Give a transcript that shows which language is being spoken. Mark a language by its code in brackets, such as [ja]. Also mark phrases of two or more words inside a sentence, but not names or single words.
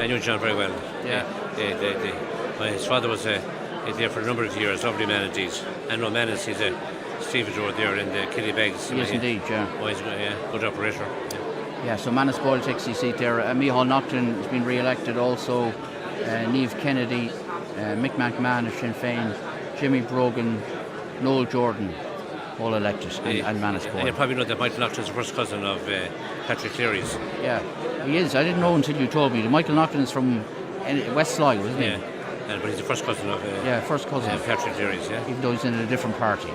[en] I knew John very well. His father was there for a number of years, lovely man indeed. I know Manus, he's a Stephen Road there in the Killybegs. Yes, indeed, Oh, he's good operator. Yeah, so Manus Boyle takes his seat there. Micheál Naughton has been re-elected also. Niamh Kennedy, Mick McMahon of Sinn Féin, Jimmy Brogan, Noel Jordan, all elected, and Manus Boyle. You probably know that Michael Naughton is the first cousin of Patrick Cleary's. Yeah, he is. I didn't know until you told me. Michael Naughton is from West Sligo, isn't he? But he's the first cousin of first cousin of Patrick Cleary's, even though he's in a different party.